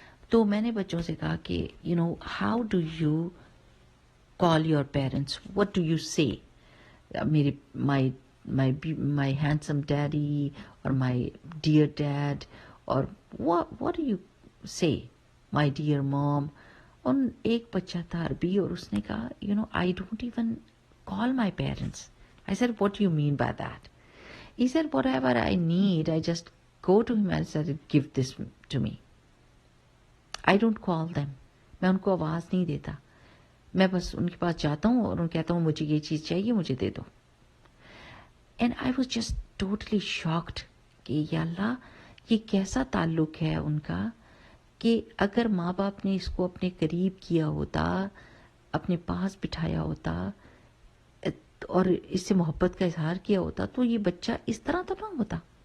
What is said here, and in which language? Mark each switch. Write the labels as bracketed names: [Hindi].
[Urdu] تو میں نے بچوں سے کہا کہ [English] How do you call your parents, what do you say میرے my handsome daddy اور my dear dad, اور what do you say my dear mom. [Urdu] ان ایک بچہ تھا عربی، اور اس نے کہا [English] I don't even call my parents. I said, what do you mean by that? He said, whatever I need, I just go to him and said, give this to me. I don't call them. [Urdu] میں ان کو آواز نہیں دیتا، میں بس ان کے پاس جاتا ہوں اور ان کہتا ہوں مجھے یہ چیز چاہیے، مجھے دے دو. [English] And I was just totally shocked [Urdu] کہ یا اللہ یہ کیسا تعلق ہے ان کا، کہ اگر ماں باپ نے اس کو اپنے قریب کیا ہوتا، اپنے پاس بٹھایا ہوتا اور اس سے محبت کا اظہار کیا ہوتا، تو یہ بچہ اس طرح تو نہ ہوتا.